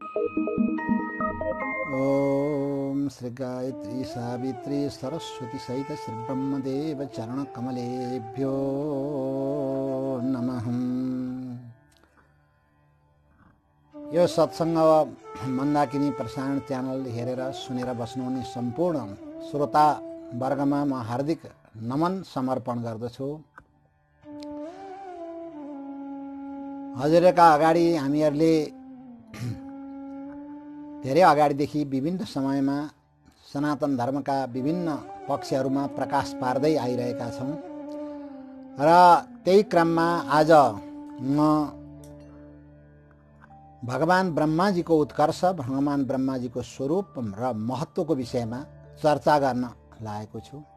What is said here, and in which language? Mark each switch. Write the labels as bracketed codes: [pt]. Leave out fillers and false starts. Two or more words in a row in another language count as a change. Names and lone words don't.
[sa] ओम श्री गायत्री सावित्री सरस्वती सहित श्री ब्रह्मदेव चरण कमलेभ्यो नमः। [ne] यो सत्संग मन्दाकिनी प्रसारण च्यानल हेरेर सुनेर बस्नुहुने सम्पूर्ण श्रोता वर्गमा म हार्दिक नमन समर्पण गर्दछु। हजुरका अगाडि हामीहरूले धेरै अगाडिदेखि विभिन्न समयमा सनातन धर्मका विभिन्न पक्षहरूमा प्रकाश पार्दै आइरहेका छौं र त्यही क्रममा आज म भगवान ब्रह्माजीको उत्कर्ष, भगवान ब्रह्माजीको स्वरूप र महत्त्वको विषयमा चर्चा गर्न लागेको छु।